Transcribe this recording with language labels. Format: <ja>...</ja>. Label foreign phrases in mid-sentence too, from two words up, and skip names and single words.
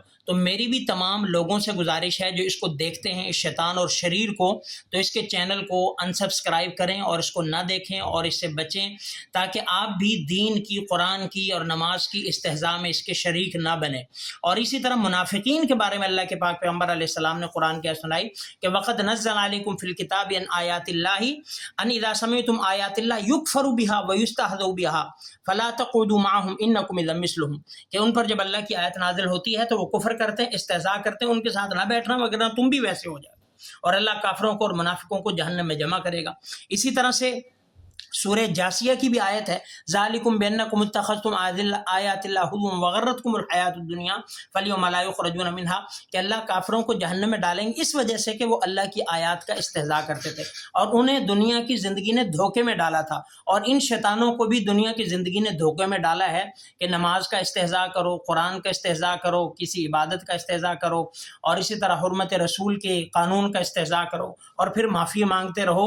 <hi>तो मेरी भी तमाम लोगों से गुजारिश है जो इसको देखते हैं, इस शैतान और शरीर को, तो इसके चैनल को अनसब्सक्राइब करें और इसको ना देखें और इससे बचें, ताकि आप भी दीन की, कुरान की और नमाज की इस्तेहज़ा में इसके शरीक ना बने। और इसी तरह मुनाफिकीन के बारे में अल्लाह के पाक पैगम्बर अलैहिस्सलाम ने कुरान क्या सुनाई कि</hi> <ar>وقد نزل عليكم في الكتاب أن آيات الله أن إذا سمعتم آيات الله يكفر بها ويستهزأ بها فلا تقعدوا معهم إنكم إذا مثلهم,</ar> <hi>कि उन पर जब अल्लाह की आयत नाज़िल होती है तो वो कुफ्र करते हैं, इस्तेहज़ा करते हैं, उनके साथ ना बैठना वगैरह तुम भी वैसे हो जाए, और अल्लाह काफिरों को और मुनाफिकों को जहन्नम में जमा करेगा। इसी तरह से सूरह जासिया की भी आयत है,</hi> <ar>ذلكم بأنكم اتخذتم آيات الله هزوا وغرتكم الحياة الدنيا فاليوم لا يخرجون منها,</ar> <hi>कि अल्लाह काफिरों को जहन्नम में डालेंगे इस वजह से कि वो अल्लाह की आयत का इस्तेहज़ा करते थे और उन्हें दुनिया की ज़िंदगी ने धोखे में डाला था। और इन शैतानों को भी दुनिया की ज़िंदगी ने धोखे में डाला है कि नमाज का इस्तेहज़ा करो, कुरान का इस्तेहज़ा करो, किसी इबादत का इस्तेहज़ा करो, और इसी तरह हुर्मत रसूल के कानून का इस्तेहज़ा करो, और फिर माफ़ी मांगते रहो।</hi>